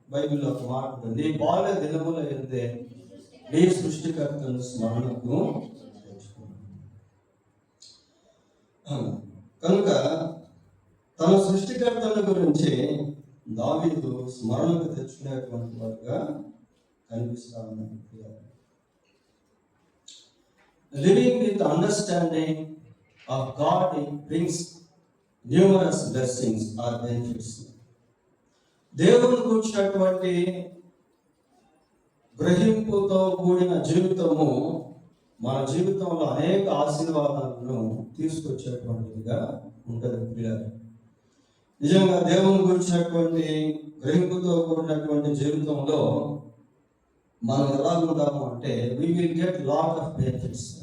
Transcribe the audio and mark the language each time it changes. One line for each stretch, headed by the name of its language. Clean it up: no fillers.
Telugu: బైబిల్లో ఒక మాట ఉంటుంది, నీ బాల్య దినముల యందే నీ సృష్టికర్తను స్మరణకు తెచ్చుకున్నాను. కనుక తన సృష్టికర్తల గురించి దావీదు స్మరణకు తెచ్చుకునేటువంటి వాడుగా కనిపిస్తా ఉన్నాడు.
English: Living with understanding of God brings numerous blessings or benefits.
Telugu: దేవుని కూర్చున్నటువంటి గ్రహింపుతో కూడిన జీవితము మన జీవితంలో అనేక ఆశీర్వాదాలను తీసుకొచ్చేటువంటిదిగా ఉంటుంది పిల్లలు. నిజంగా దేవుని గురించినటువంటి గ్రహింపుతో కూడినటువంటి జీవితంలో మనం ఎలా ఉంటాము అంటే
English: we will get lot of benefits.